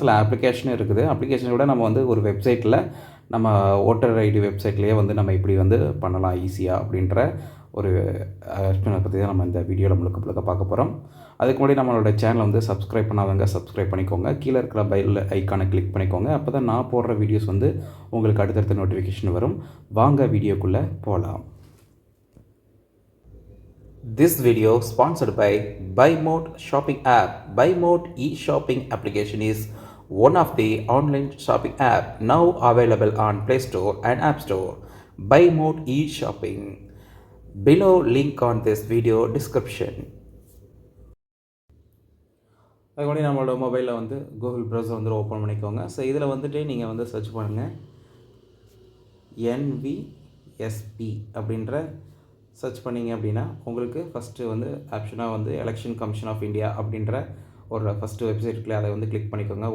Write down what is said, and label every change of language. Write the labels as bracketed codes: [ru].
[ta] சில அப்ளிகேஷனும் இருக்குது. அப்ளிகேஷனை விட நம்ம வந்து ஒரு வெப்சைட்டில் நம்ம ஓட்டர் ஐடி வெப்சைட்லேயே வந்து நம்ம இப்படி வந்து பண்ணலாம் ஈஸியாக அப்படின்ற ஒரு எக்ஸ்பிளனை பற்றி தான் நம்ம இந்த வீடியோவில் முழுக்க பார்க்க போகிறோம். அதுக்கு முன்னாடி நம்மளோட சேனலை வந்து சப்ஸ்கிரைப் பண்ணாதவங்க சப்ஸ்கிரைப் பண்ணிக்கோங்க. கீழே இருக்கிற பெல் ஐக்கானை கிளிக் பண்ணிக்கோங்க. அப்போ தான் நான் போடுற வீடியோஸ் வந்து உங்களுக்கு அடுத்தடுத்த நோட்டிஃபிகேஷன் வரும். வாங்க வீடியோக்குள்ளே போகலாம். [en] This video sponsored by BuyMode shopping app. BuyMode e-shopping application is one of the online shopping app now available on Play Store and App Store. BuyMode e-shopping. Below link on this video description. [ta] அதுக்கு முன்னாடி நம்மளோட மொபைலில் வந்து Google browser வந்து open பண்ணிக்கோங்க. So இதில் வந்துட்டு நீங்கள் வந்து சர்ச் பண்ணுங்கள், NVSP அப்படின்ற சர்ச் பண்ணிங்க அப்படின்னா உங்களுக்கு ஃபஸ்ட்டு வந்து ஆப்ஷனாக வந்து எலெக்ஷன் கமிஷன் ஆஃப் இந்தியா அப்படின்ற ஒரு ஃபஸ்ட்டு வெப்சைட் இருக்குல்ல, அதை வந்து கிளிக் பண்ணிக்கோங்க.